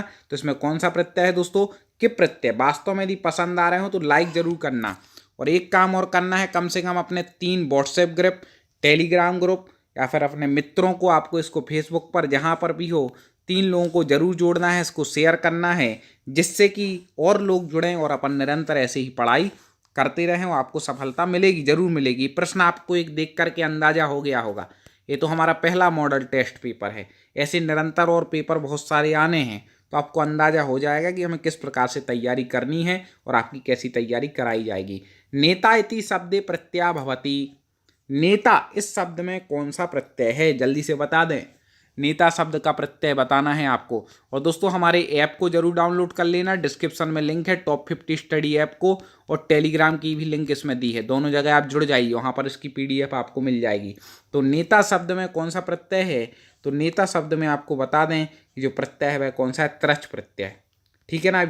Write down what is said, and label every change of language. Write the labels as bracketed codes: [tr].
[hi] तो इसमें कौन सा प्रत्यय है दोस्तों, क्यप प्रत्यय। वास्तव में यदि पसंद आ रहे हो तो लाइक जरूर करना, और एक काम और करना है, कम से कम अपने 3 व्हाट्सएप ग्रुप, टेलीग्राम ग्रुप, या फिर अपने मित्रों को, आपको इसको फेसबुक पर जहाँ पर भी हो 3 लोगों को जरूर जोड़ना है, इसको शेयर करना है, जिससे कि और लोग जुड़ें और अपन निरंतर ऐसे ही पढ़ाई करते रहें और आपको सफलता मिलेगी, जरूर मिलेगी। प्रश्न आपको एक देख करके अंदाजा हो गया होगा, ये तो हमारा पहला मॉडल टेस्ट पेपर है। ऐसे निरंतर और पेपर बहुत सारे आने हैं, तो आपको अंदाजा हो जाएगा कि हमें किस प्रकार से तैयारी करनी है और आपकी कैसी तैयारी कराई जाएगी। [sa] नेता इति शब्दे प्रत्यय भवति। [hi] नेता इस शब्द में कौन सा प्रत्यय है, जल्दी से बता दें। नेता शब्द का प्रत्यय बताना है आपको। और दोस्तों हमारे ऐप को जरूर डाउनलोड कर लेना, डिस्क्रिप्शन में लिंक है टॉप 50 स्टडी ऐप को, और टेलीग्राम की भी लिंक इसमें दी है। दोनों जगह आप जुड़ जाइए, वहाँ पर इसकी पीडीएफ आपको मिल जाएगी। तो नेता शब्द में कौन सा प्रत्यय है, तो नेता शब्द में आपको बता दें कि जो प्रत्यय है वह कौन सा है, त्रच प्रत्यय। ठीक है ना।